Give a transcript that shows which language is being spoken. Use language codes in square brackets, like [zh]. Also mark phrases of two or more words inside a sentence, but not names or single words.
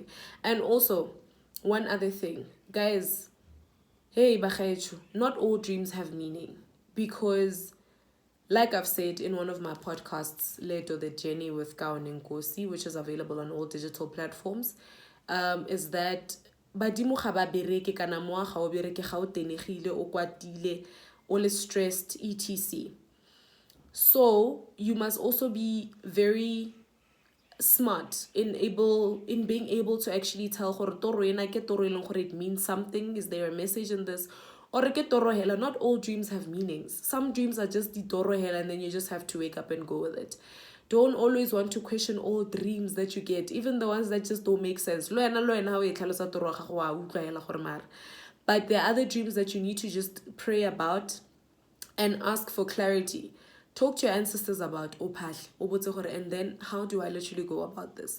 [en] And also, one other thing, guys, hey, not all dreams have meaning, because like I've said in one of my podcasts, Leto the Journey with Kaone Nkosi, which is available on all digital platforms, is that [tn] badimo ga ba bereke kana moa ga o bereke ga o tenegile o kwatile o le [en] stressed etc. So you must also be very smart in being able to actually tell [tn] gore toro ena ke toro e leng gore [en] it means something. Is there a message in this? [tn] Or ke toro hela? [en] Not all dreams have meanings. Some dreams are just the [tn] toro hela [en] and then you just have to wake up and go with it. Don't always want to question all dreams that you get, even the ones that just don't make sense. But there are other dreams that you need to just pray about and ask for clarity. Talk to your ancestors about and then how do I literally go about this?